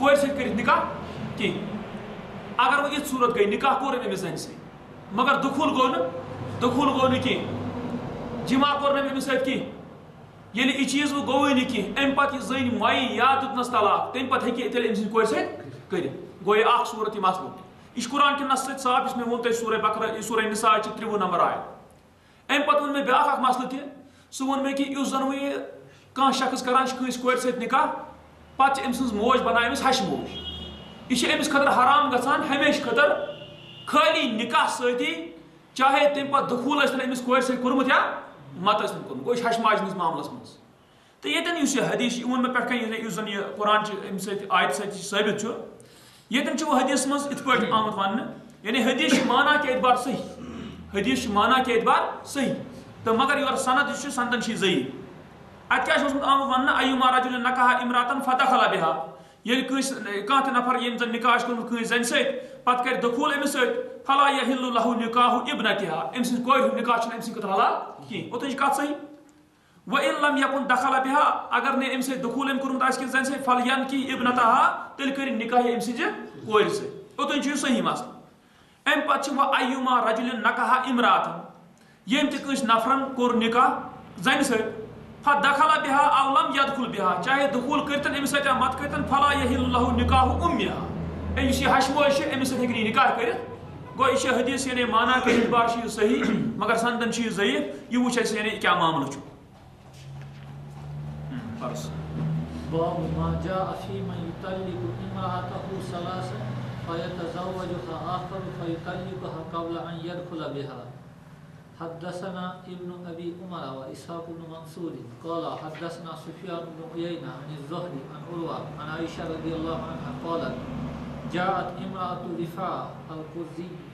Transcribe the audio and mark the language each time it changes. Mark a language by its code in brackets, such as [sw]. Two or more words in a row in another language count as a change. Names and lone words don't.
[ks] کورِ سۭتۍ کٔرِتھ نِکاح کینٛہہ اگر وۄنۍ یِژھ صوٗرت گٔے نِکاح کوٚر أمۍ أمِس زَنہِ سۭتۍ مگر دخوٗل گوٚو نہٕ کینٛہہ جِما کوٚر نہٕ أمِس سۭتۍ کینٛہہ ییٚلہِ یہِ چیٖز وۄنۍ گوٚوٕے نہٕ کینٛہہ اَمہِ پَتہٕ یہِ زٔنۍ مۄیہِ یا دیُتنَس طلاق تَمہِ پَتہٕ ہیٚکہِ یہِ تیٚلہِ أمۍ سٕنٛزِ کورِ سۭتۍ کٔرِتھ گوٚو یہِ اکھ صوٗرت یہِ مسلہٕ یہِ چھُ قرآن کہِ نَص سۭتۍ صاف یُس مےٚ ووٚن تۄہہِ سورہ بقرہ یہِ سورہ نِساء چھِ 30 نمبر آیت اَمہِ پَتہٕ ووٚن مےٚ بیٛاکھ اکھ مسلہٕ تہِ سُہ ووٚن مےٚ کہِ یُس زَن وۄنۍ یہِ کانٛہہ شخص کران چھُ کٲنٛسہِ کورِ سۭتۍ نِکاح پَتہٕ چھِ أمۍ سٕنٛز موج بَنان أمِس ہَشہِ موج یہِ چھِ أمِس خٲطرٕ حرام گژھان ہمیشہٕ خٲطرٕ خٲلی نِکاح سۭتی چاہے تَمہِ پَتہٕ دخوٗل ٲسۍتن أمِس کورِ سۭتۍ کوٚرمُت یا مت ٲسۍتن کوٚرمُت گوٚو یہِ چھِ ہَشہِ ماجہِ ہِنٛدِس معاملَس منٛز تہٕ ییٚتٮ۪ن یُس یہِ حدیٖث چھُ یہِ ووٚن مےٚ پٮ۪ٹھ کَنۍ یُس زَن یہِ قرآن چھُ اَمہِ سۭتۍ آیتہِ سۭتۍ ثٲبِت چھُ ییٚتٮ۪ن چھُ وۄنۍ حدیٖثَس منٛز یِتھ پٲٹھۍ آمُت وَننہٕ یعنی حدیٖث چھُ مانا کہِ اعتبار صحیح تہٕ مگر یورٕ سند یُس چھُ سندن چھُ یہِ ضعیٖف اَتہِ کیٛاہ چھُ اوسمُت آمُت وَننہٕ [ar] ایُما رجُلٍ نکحَ امرأةً فدخل بها [ks] ییٚلہِ کٲنٛسہِ کانٛہہ تہِ نفر ییٚمۍ زَن نِکاح چھُ کوٚرمُت کٲنٛسہِ زَنہِ سۭتۍ پَتہٕ کَرِ دخوٗل أمِس سۭتۍ [ar] فلا یحِلُّ لہُ نِکاحُ ابنتها [ks] أمۍ سٕنٛزِ کورِ ہُنٛد نِکاح چھُنہٕ أمۍ سٕنٛدِ خٲطرٕ حلال کِہیٖنۍ اوٚتانۍ چھِ کَتھ صحیح [ar] وَإِن لم یکُن دخل بها [ks] اگر نہٕ أمۍ سۭتۍ دخوٗل أمۍ کوٚرمُت آسہِ کہِ زَنہِ سۭتۍ [ar] فلینکِح ابنتها [ks] تیٚلہِ کٔرِنۍ نِکاح أمۍ سٕنٛزِ کورِ سۭتۍ اوٚتانۍ چھُ یہِ صحیح مسلہٕ اَمہِ پَتہٕ چھِ وۄنۍ [ar] ایُما رجُلٍ نکحَ امرأةً [ks] ییٚمۍ تہِ کٲنٛسہِ نفرن کوٚر نِکاح زَنہِ سۭتۍ [ar] فدخل بها او لم يدخل بها [ks] چاہے دخوٗل کٔرتن أمِس سۭتۍ یا مت کٔرتن [ar] فلا یحِلُّ لہُ نِکاحُ أمِہا [ks] یُس یہِ ہَشہِ موج چھِ أمِس سۭتۍ ہیٚکہِ نہٕ یہِ نِکاح کٔرِتھ گوٚو یہِ چھِ حدیٖث یعنی مانا کہِ اعتبار چھُ یہِ صحیح مگر سندن چھُ یہِ ضعیٖف یہِ وٕچھ اَسہِ یعنی کیٛاہ معاملہٕ چھُ [ar] باب ما جاء في من يطلق امرأته ثلاثا فيتزوجها آخر فيطلقها قبل أن يدخل بها حدثنا ابن أبي عمر وإسحاق بن منصور قال حدثنا سفيان بن عيينة عن الزهري عن عروة عن عائشة رضي الله عنها قالت جاءت امرأة رفاعة القرظي